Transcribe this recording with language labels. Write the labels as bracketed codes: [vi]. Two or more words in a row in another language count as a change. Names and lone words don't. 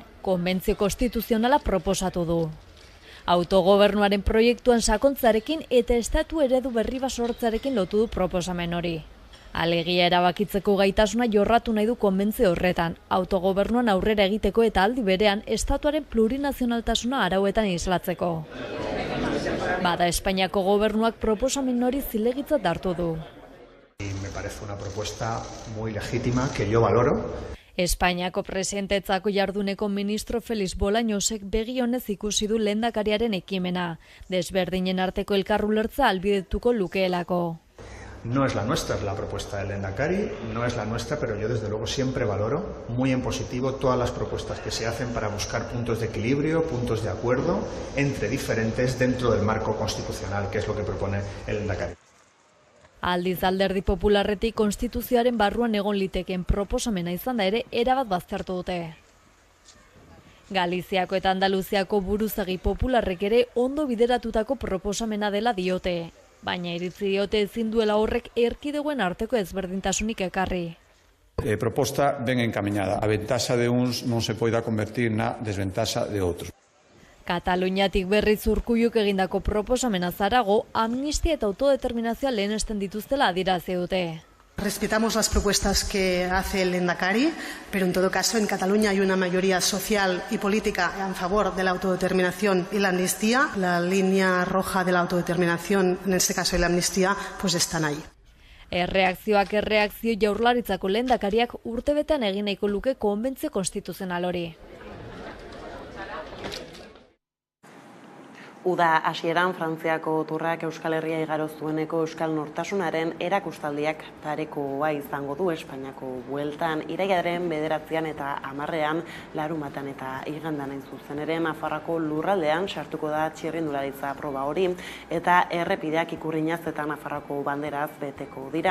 [eu] Konbentzio konstituzionala proposatu du. Autogobernuaren proiektuan sakontzarekin eta estatu eredu berri bat sortzearekin lotu du proposamen hori. Alegia erabakitzeko gaitasuna jorratu nahi du konbentzio horretan, autogobernuan aurrera egiteko eta aldi berean estatuaren plurinazionaltasuna arauetan islatzeko. Bada Espainiako gobernuak proposamen hori zilegitzat hartu du. [es] Me parece una propuesta muy legítima que yo valoro. [eu] Espainiako presidentetzako jarduneko ministro Felix Bolañosek begi honez ikusi du lehendakariaren ekimena, desberdinen arteko elkarrulertza albidetuko lukeelako. [es] No es la nuestra, es la propuesta del Lehendakari, no es la nuestra, pero yo desde luego siempre valoro muy en positivo todas las propuestas que se hacen para buscar puntos de equilibrio, puntos de acuerdo entre diferentes dentro del marco constitucional, que es lo que propone el Lehendakari. [eu] Aldiz Alderdi Popularretik konstituzioaren barruan egon liteken proposamena izan da ere erabat baztertu dute. Galiziako eta Andaluziako buruzagi popularrek ere ondo bideratutako proposamena dela diote, baina iritzi diote ezin duela horrek erkidegoen arteko ezberdintasunik ekarri. [gl] Proposta ben encaminada. A ventaja de uns non se poida convertir na desventaja de outros. [eu] Kataluniatik berriz Urkulluk egindako proposamena zarago, amnistia eta autodeterminazioa lehenesten dituztela adierazi dute. [es] Respetamos las propuestas que hace el Lehendakari, pero en todo caso en Cataluña hay una mayoría social y política en favor de la autodeterminación y la amnistía. La línea roja de la autodeterminación, en este caso y la amnistía, pues están ahí. [eu] Erreakzioak erreakzio Jaurlaritzako lehendakariak urtebetean egin nahiko luke konbentzio konstituzional hori. Uda hasieran Frantziako turrak Euskal Herria igaro zueneko euskal nortasunaren erakustaldiak parekoa izango du Espainiako bueltan irailaren 9 eta 10 larunbatan eta igandan hain zuzen ere Nafarroako lurraldean sartuko da txirrindularitza proba hori eta errepideak ikurrinaz eta Nafarroako banderaz beteko dira.